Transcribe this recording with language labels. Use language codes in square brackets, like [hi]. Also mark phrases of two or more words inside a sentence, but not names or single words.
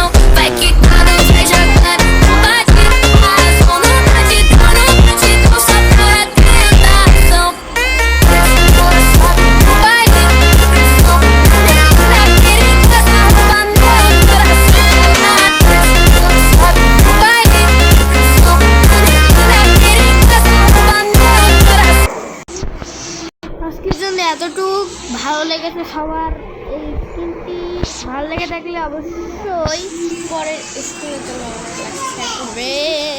[pt] Vai quicando, vai jogando, no batidão, só por tentação. Ela sobe no baile. Menina perigosa, rouba meu coração. Ela sobe no baile. Menina perigosa, rouba meu coração. [bn] আজকের জন্য এতটুকু। ভালো লেগেছে সবার এই সিনটি। ভালো লেগে থাকলে অবশ্যই পরে স্কুলে চলে আসবে।